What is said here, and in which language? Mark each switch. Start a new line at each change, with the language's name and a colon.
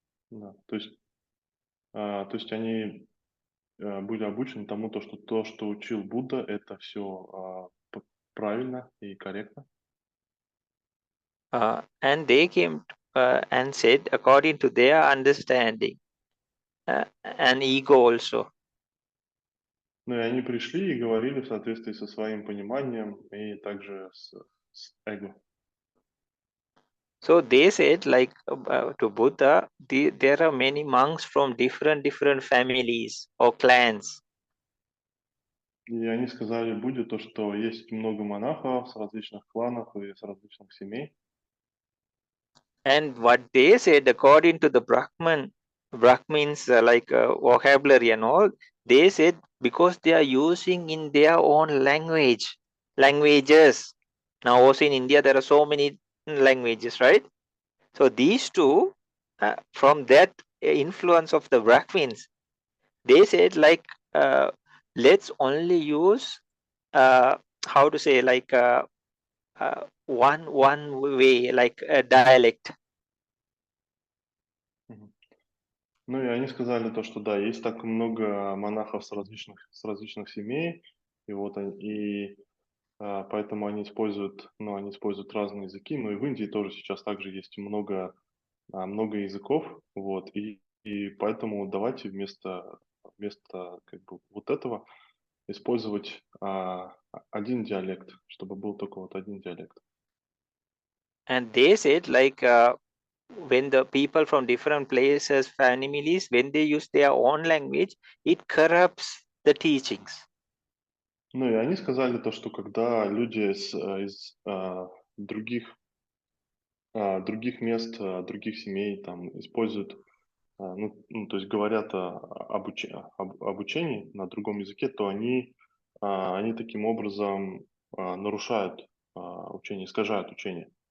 Russian: Да, то есть они были обучены тому, то, что учил Будда, это все правильно и корректно.
English: And they came and said according to their understanding and ego also.
Russian: Ну и они пришли и говорили в соответствии со своим пониманием и также с эго.
English: So they said like to Buddha, there are many monks from different families or clans.
Russian: И они сказали Будде то, что есть много монахов с различных кланов и с различных семей.
English: And what they said according to the Brahmins vocabulary and all, they said because they are using in their own languages. Now also in India there are so many languages, right? So these two, from that influence of the Brahmins, they said like let's only use how to say like one way, like a dialect.
Russian: Ну и они сказали то, что да, есть так много монахов с различных семей, и вот поэтому они используют разные языки. Ну и в Индии тоже сейчас также есть много языков, вот, и поэтому давайте вместо как бы вот этого использовать один диалект, чтобы был только вот один диалект.
English: And they said like when the people from different places, families, when they use their own language, it corrupts the teachings.
Russian: Ну и они сказали то, что когда люди из других мест, других семей там используют, то есть говорят об учении на другом языке, то они таким образом нарушают учение, искажают учение.